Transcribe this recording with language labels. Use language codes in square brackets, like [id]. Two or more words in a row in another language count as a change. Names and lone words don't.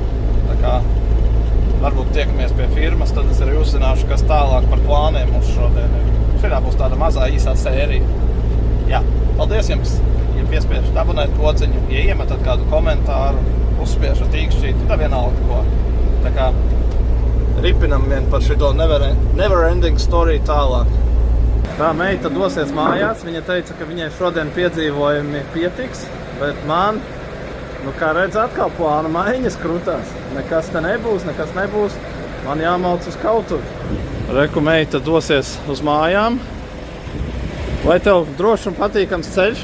[lv] Tā kā varbūt tiekamies pie firmas, tad es arī uzzināšu, kas tālāk par plāniem mums šodien ir. Šajā būs tāda mazā īsā sērija. Jā, paldies jums, ja piespiežat abonēt pociņu, ja iemetat kādu komentāru, uzspiežat īkšķīti, tad vienalga ko. Tā kā ripinam vien par šito [en] never ending story [lv] tālāk. Tā meita dosies mājās, viņa teica, ka viņai šodien piedzīvojumi pietiks, bet man, kā redz, atkal plāna maiņas krutās. Nekas te nebūs, man jāmauc uz kautuvi. Reku meita dosies uz mājām. Vai tev droši un patīkams ceļš?